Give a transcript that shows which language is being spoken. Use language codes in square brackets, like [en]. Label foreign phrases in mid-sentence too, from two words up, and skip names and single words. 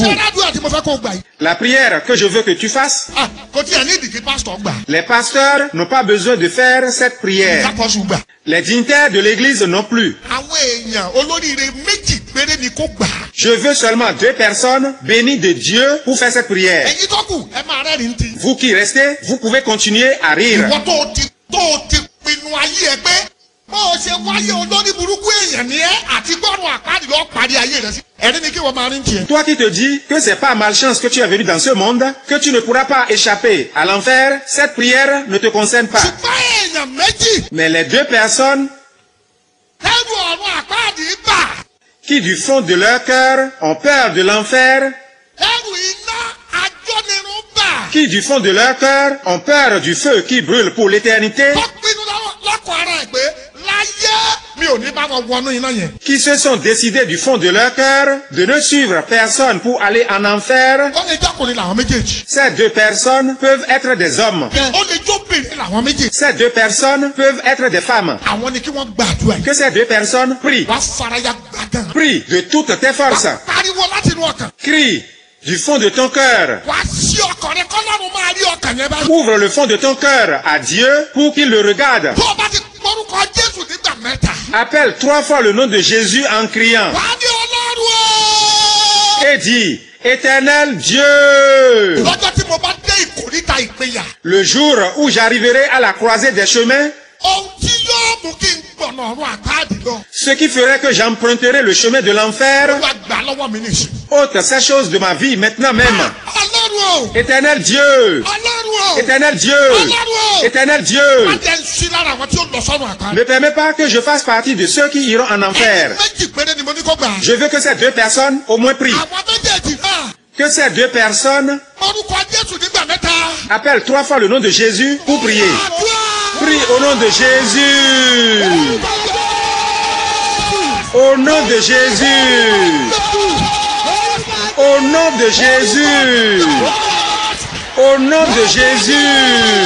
[fr] La prière que je veux que tu fasses, les pasteurs n'ont pas besoin de faire cette prière. Les dignitaires de l'église non plus. Je veux seulement 2 personnes bénies de Dieu pour faire cette prière. Vous qui restez, vous pouvez continuer à rire. [yo] tó o ti pinnu ayé ẹ pé bó o ṣe wáyé olórí burúkú èèyàn ni ẹ àti gbọ́dọ̀ àpáàdì lọ parí ayé rẹ sí. ẹni ni kí wọ́n máa rí tiẹ̀. [fr] Toi qui te dis que c'est par malchance que tu es venu dans ce monde, que tu ne pourras pas échapper à l'enfer, cette prière ne te concerne pas. [yo] ṣùgbọ́n èèyàn méjì. [fr] Mais les deux personnes [yo] ẹrù ọ̀run àpáàdì bà. [fr] qui du fond de leur cœur ont peur de l'enfer, [yo] ẹrù iná ajónirun bà. [fr] qui du fond de leur cœur ont peur du feu qui brûle pour l'éternité, [yo] tó pinnu lọ́kọ̀ ara ẹ̀ pé láyé mi ò ní bá wọn wọnú iná yẹn. [fr] qui se sont décidés du fond de leur cœur de ne suivre personne pour aller en enfer. [yo] ó lè jọ́kùnrin làwọn méjèèjì. [fr] Ces deux personnes peuvent être des hommes. [yo] ó lè jóbìnrin làwọn méjèèjì. [fr] Ces deux personnes peuvent être des femmes. [yo] àwọn ni kí wọ́n gbàdúrà yìí. [fr] Que ces deux personnes prient. [yo] wàá faraya gbàgán. [fr] Prie de toutes tes forces. [yo] wàá pariwo láti inú ọkàn. [fr] Crie du fond de ton cœur. [yo] wàá sí ọkàn rẹ kọ́lọ́run máa rí ọkàn yẹn báyìí. [fr] Ouvre le fond de ton cœur à Dieu pour qu'il le regarde. [yo] tó o bá ti gbórúkọ Jésù nígbà mẹ́ta. [fr] Appelle 3 fois le nom de Jésus en criant [yo] wàá ní Ọlọ́run o. [fr] et dis, Éternel Dieu, [yo] lọ́jọ́ tí mo bá dé ìkórìtà ìpínyà. [fr] le jour où j'arriverai à la croisée des chemins, [yo] ohun tí yóò mú kí n gbọ̀nà ọ̀run àpáàdì lọ. [fr] ce qui ferait que j'emprunterai le chemin de l'enfer, [yo] wàá gbà lọ́wọ́ mi nìyí. [fr] ôte ces choses de ma vie maintenant même. [yo] Ọlọ́run o. [fr] Éternel Dieu, [yo] Ọlọ́run o. [fr] Éternel Dieu, [yo] Ọlọ́run o. [fr] Éternel Dieu, [yo] má jẹ́ ń sí lára àwọn tí ó lọ sọ́run àpáàdì. [fr] ne permets pas que je fasse partie de ceux qui iront en enfer. [yo] méjì péré ni mo ní kó gbà. [fr] Je veux que ces deux personnes au moins prient. [yo] àwọn méjèèjì náà. [fr] Que ces deux personnes [yo] orúkọ Jésù nígbà mẹ́ta. [fr] appellent 3 fois le nom de Jésus pour prier. [yo] àdúrà. [fr] Prie au nom de Jésus. Au nom de Jésus. Au nom de Jésus. Au nom de Jésus.